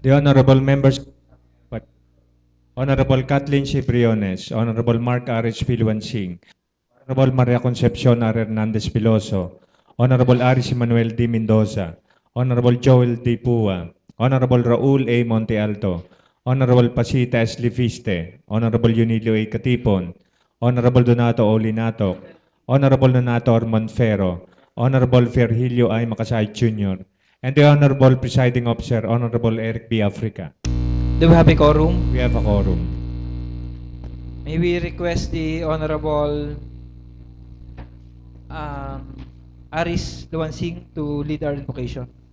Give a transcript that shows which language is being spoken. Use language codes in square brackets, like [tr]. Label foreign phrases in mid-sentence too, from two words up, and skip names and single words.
[en] The honorable members, Honorable Kathleen C. Briones, Honorable Mark R. H. Pilwansing, Honorable Maria Concepcion R. Hernandez Piloso, Honorable Aris Manuel D. Mendoza, Honorable Joel D. Pua, Honorable Raul A. Monte Alto, Honorable Pasita S. Lifiste, Honorable Yunilio A. Katipon, Honorable Donato O. Linato, Honorable Donato Armand Ferro, Honorable Virgilio I. Makasay Jr., and the Honorable Presiding Officer, Honorable Eric B. Africa. Do we have a quorum? We have a quorum. May we request the Honorable Aris Luwansing to lead our invocation.